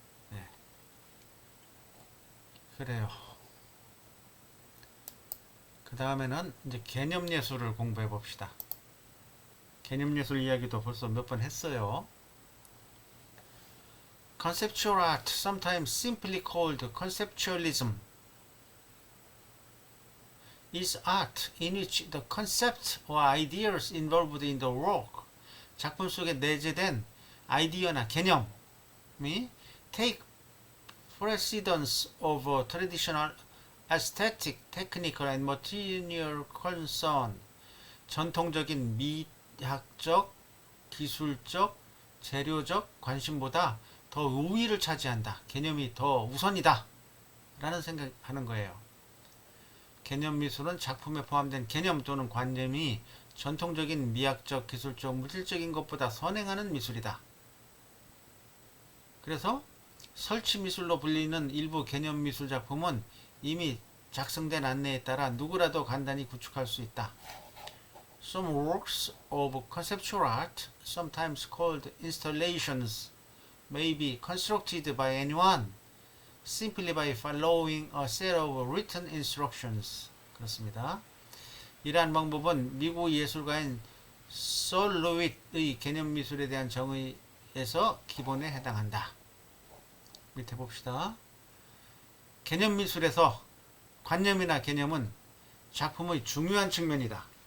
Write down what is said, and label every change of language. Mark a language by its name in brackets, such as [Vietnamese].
[Korean] 네. 그래요. 그 다음에는 이제 개념 예술을 공부해 봅시다. 개념 예술 이야기도 벌써 몇 번 했어요. [English] Conceptual art, sometimes simply called conceptualism, is art in which the concepts or ideas involved in the work, [Korean] 작품 속에 내재된 아이디어나 개념이 [English] take precedence over traditional aesthetic, technical and material concern, [Korean] 전통적인 미학적, 기술적, 재료적 관심보다 더 우위를 차지한다. 개념이 더 우선이다. 라는 생각하는 거예요. 개념 미술은 작품에 포함된 개념 또는 관념이 전통적인 미학적, 기술적, 물질적인 것보다 선행하는 미술이다. 그래서 설치 미술로 불리는 일부 개념 미술 작품은 이미 작성된 안내에 따라 누구라도 간단히 구축할 수 있다. [English] Some works of conceptual art, sometimes called installations, may be constructed by anyone simply by following a set of written instructions. [Korean] 그렇습니다. 이러한 방법은 미국 예술가인 솔 로윗의 개념 미술에 대한 정의에서 기본에 해당한다. 밑에 봅시다. 개념 미술에서 관념이나 개념은 작품의 중요한 측면이다.